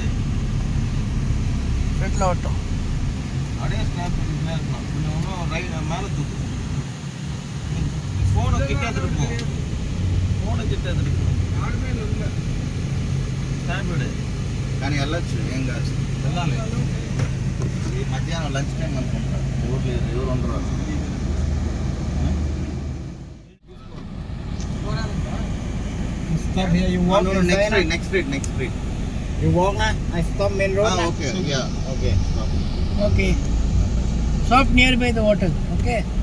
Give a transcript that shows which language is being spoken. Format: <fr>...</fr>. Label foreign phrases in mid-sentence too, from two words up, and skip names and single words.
<ta>ஃப்ரண்ட்ல ஓட்டம் அப்படியே ஸ்னாப் இருக்கலாம். கொஞ்சம் ரைட் மேலே தூக்கு. ஃபோனை கிட்ட எடுத்துட்டு போ. ஃபோனை கிட்ட எடுத்துட்டு போ. ஸ்னாப் எடு.</ta> <te>కానీ వెళ్ళొచ్చు, ఏం కాదు. వెళ్ళాలి. ఈ మధ్యాహ్నం</te> <en>lunch time</en> <te>అనుకుంటా. ఎవరు ఉండరు.</te> <en>Stop here, you walk. No, next street. You walk na. I stop main road. Okay, yeah, okay. Stop. Okay. Stop nearby the hotel. Okay.</en>